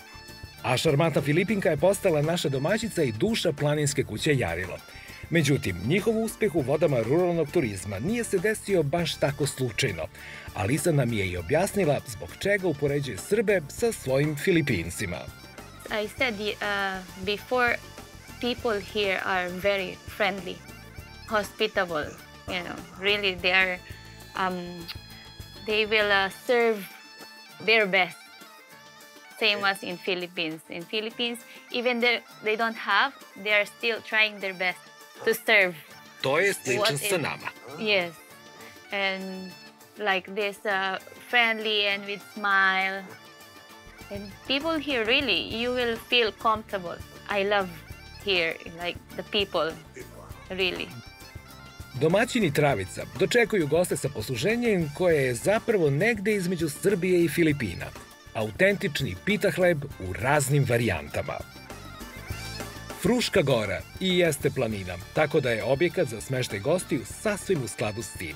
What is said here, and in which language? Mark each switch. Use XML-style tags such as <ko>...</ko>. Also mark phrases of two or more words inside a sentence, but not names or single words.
<sr>A šarmantna Filipinka je postala naša domaćica i duša Planinske kuće Jarilo. Međutim, njihov uspeh u vodama ruralnog turizma nije se desio baš tako slučajno. A Lisa nam je i objasnila zbog čega upoređuje Srbe sa svojim Filipincima.</sr> <en>I said before, people here are very friendly, hospitable, really they will serve their best, same as in Philippines. In Philippines, even they don't have, they are still trying their best to serve.</en> <sr>To je slično sa nama.</sr> <en>Yes, and like this friendly and with smile. And people here really, you will feel comfortable. I love here, like the people, really.</en> <sr>Domaćini Travica dočekuju goste sa posluženjem koje je zapravo negde između Srbije i Filipina. Autentični pita hleb u raznim varijantama. Fruška gora i jeste planina, tako da je objekat za smeštaj gostiju sasvim u skladu s tim.</sr>